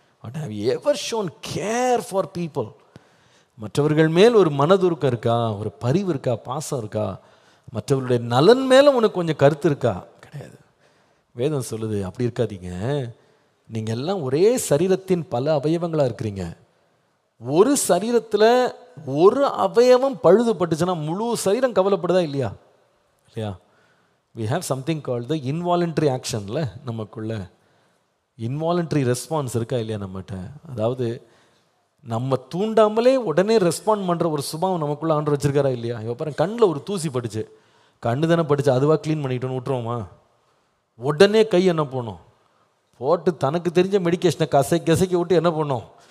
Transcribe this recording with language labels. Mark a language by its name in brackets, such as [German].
[English] But have you ever shown care for people? [Tamil] மற்றவர்கள் மேல் ஒரு மனதுருக்கம் இருக்கா, ஒரு பரிவு இருக்கா, பாசம் இருக்கா, மற்றவர்களுடைய நலன் மேலே உனக்கு கொஞ்சம் கருத்து இருக்கா? கிடையாது. வேதம் சொல்லுது அப்படி இருக்காதீங்க. நீங்கள் எல்லாம் ஒரே சரீரத்தின் பல அவயவங்களாக இருக்கிறீங்க. ஒரு சரீரத்தில் ஒரு அவயவம் பழுதுபட்டுச்சுன்னா முழு சரீரம் கவலைப்படுதா இல்லையா? இல்லையா? [English] we have something called the involuntary action. [Tamil] நமக்குள்ள இன்வாலண்ட்ரி ரெஸ்பான்ஸ் இருக்கா இல்லையா நம்மகிட்ட? அதாவது நம்ம தூண்டாமலே உடனே ரெஸ்பாண்ட் பண்ணுற ஒரு சுபாவம் நமக்குள்ள ஆண்டு வச்சிருக்காரா இல்லையா? இப்போ பாருங்க, கண்ணில் ஒரு தூசி பட்டுச்சு, கண்ணு தானே பட்டுச்சு, அதுவாக க்ளீன் பண்ணிட்டோன்னு விட்டுருவோமா? உடனே கை என்ன பண்ணும்? போட்டு தனக்கு தெரிஞ்ச மெடிக்கேஷனை கசைக்க விட்டு என்ன பண்ணோம்?